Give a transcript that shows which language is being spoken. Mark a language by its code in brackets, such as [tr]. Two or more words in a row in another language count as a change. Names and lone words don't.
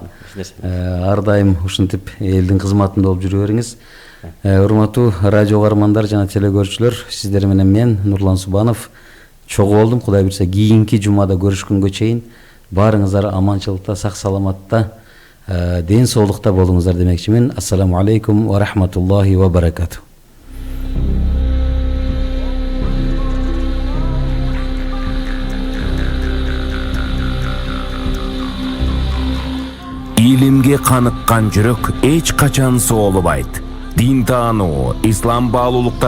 [ky] Ар дайым ушинтип элдин кызматында болуп жүрө бериңиз. Урматтуу радио угармандар жана телекөрүүчүлөр, сиздер менен мен Нурлан Субанов чогуу болдум. Кудай буйрса кийинки жумада көрүшкөнгө чейин баарыңыздар аманчылыкта, сак саламатта, ден соолукта болуңуздар демекчимин. [ar] السلام عليكم ورحمة الله وبركاته. [ky] Илимге каныккан жүрөк эч качан соолубайт. Дин таануу, ислам баалуулуктар